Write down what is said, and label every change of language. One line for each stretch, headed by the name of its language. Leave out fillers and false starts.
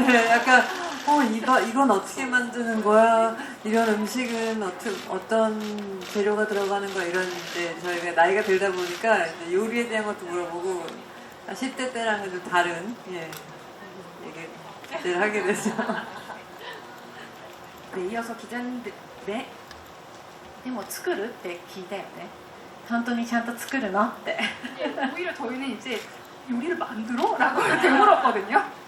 Korean: 약간 이건 어떻게 만드는 거야? 이런 음식은 어떤 재료가 들어가는 거야? 이런데 저희가 나이가 들다 보니까 이제 요리에 대한 것도 물어보고 10대 때랑은 좀 다른 얘기를 하게 되죠. 네, 이어서 기자님들, 네.
Japanese: でも作るって聞いたよね本当にちゃんと作るのって
Korean: 오히려 저희는 이제 요리를 만들어? 라고 이렇게 물었거든요.